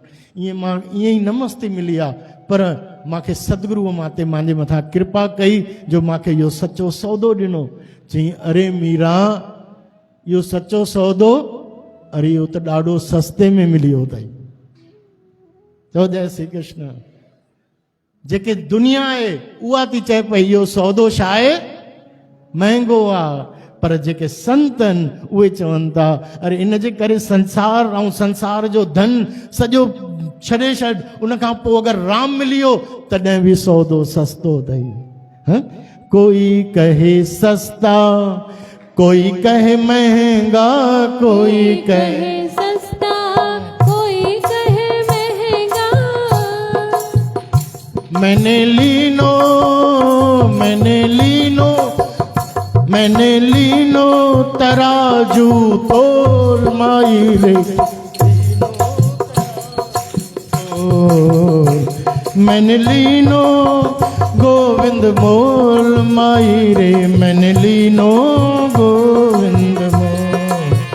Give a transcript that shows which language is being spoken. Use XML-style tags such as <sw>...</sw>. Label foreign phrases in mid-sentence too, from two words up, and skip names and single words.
<sd>ईअं मां ईअं ई न मस्ती मिली आहे, पर मूंखे सतगुरूअ मां मुंहिंजे मथां कृपा कई जो मूंखे इहो सचो सौदो ॾिनो। चई अरे मीरा, इहो सचो सौदो, अरे इहो त ॾाढो सस्ते में मिली वियो अथई। चओ जय श्री कृष्ण। जेके दुनिया आहे उहा थी चए पई इहो सौदो छा आहे? महांगो आहे, पर जेके संतन उहे चवनि था अरे इन जे करे संसार ऐं संसार जो धन सॼो छॾे छॾ, उन खां पोइ अगरि राम मिली वियो तॾहिं बि सौदो सस्तो अथई। हाँ?</sd> <hi>कोई कहे सस्ता, कोई कहे महंगा, कोई कहे सस्ता, कोई कहे महंगा। मैंने लीनो, मैंने लीनो, मैंने लीनो तराजू तोल माई रे, मैंने लीनो गोविंद मोल माई रे, मैंने लीनो गोविंद मोल।</hi>